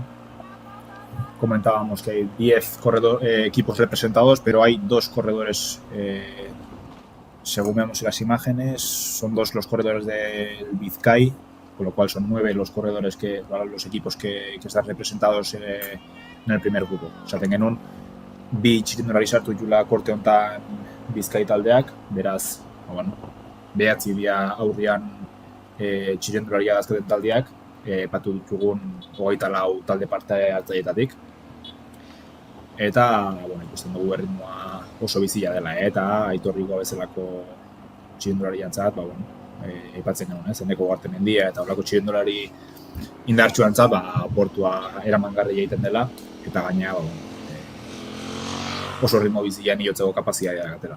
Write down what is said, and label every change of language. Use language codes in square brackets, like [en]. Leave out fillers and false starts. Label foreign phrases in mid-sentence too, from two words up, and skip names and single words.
[es] Comentábamos que hay 10 equipos representados, pero hay 2 corredores, según vemos en las imágenes, son 2 los corredores del Bizkai, con lo cual son 9 los corredores los equipos que están representados en el primer grupo. [eu] Esaten genuen, bi txirrindulari sartu ditula korte honetan Bizkai taldeak, beraz, bueno, 9 dira aurrian txirrindularia dazkaten taldeak, patu ditugun 24 talde parte hartzaileetatik. Eta, bueno, ikusten dugu erritmoa oso bizia dela, eta Aitor Rigoa bezalako txirrindulariantzat, aipatzen genuen, Eneko Ugartemendia eta horrelako txirrindulari indartsuantzat, portua eramangarria egiten dela, eta gainera, oso ritmo bizian iotzeko kapazitatea gatela.